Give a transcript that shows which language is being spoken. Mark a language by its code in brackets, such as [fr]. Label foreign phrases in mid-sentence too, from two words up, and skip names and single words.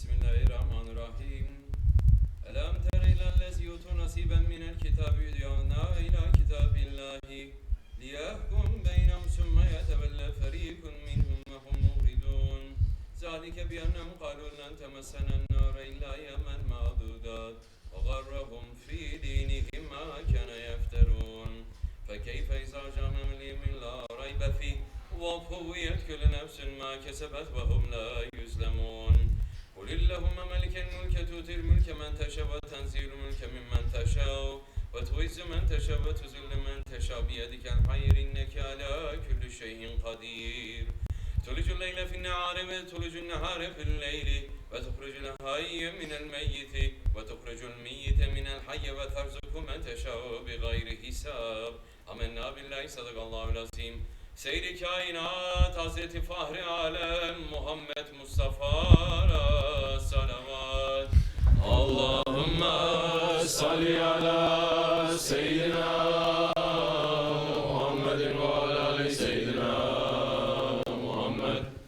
[ar] بسم الله الرحمن الرحيم. ألم تر إلى الذين أوتوا نصيبا من الكتاب يدعون إلى كتاب الله ليحكم بينهم ثم يتولى فريق منهم وهم معرضون. ذلك بأنهم قالوا لن تمسنا النار إلا أياما معدودات وغرهم في دينهم ما كانوا يفترون. فكيف إذا جمعناهم ليوم لا ريب فيه وَفُوِّيَتْ كُلُّ نَفْسٍ مَا كَسَبَتْ وَهُمْ لَا يُظْلَمُونَ قُلِ اللَّهُمَّ مَالِكَ الْمُلْكِ تُؤْتِي الْمُلْكَ مَنْ تَشَاءُ وَتَنزِعُ الْمُلْكَ مِمَّنْ تَشَاءُ وَتُعِزُّ مَنْ تَشَاءُ وَتُذِلُّ مَنْ تَشَاءُ بِيَدِكَ الْخَيْرُ إِنَّكَ عَلَى كُلِّ شَيْءٍ قَدِيرٌ تُولِجُ اللَّيْلَ فِي النَّهَارِ وَتُولِجُ النَّهَارَ فِي اللَّيْلِ وَتُخْرِجُ الْحَيَّ مِنَ الْمَيِّتِ وَتُخْرِجُ الْمَيِّتَ مِنَ الْحَيِّ وَتَرْزُقُ مَنْ تَشَاءُ بِغَيْرِ حِسَابٍ آمَنَّا بِاللَّهِ صَدَقَ اللّٰهُ الْعَظِيمُ. [tr] Seyri kainat Hazreti Fahri Alem Muhammed Mustafa'ra salavat. [ar] اللهم صل على سيدنا محمد وعلى آل سيدنا محمد.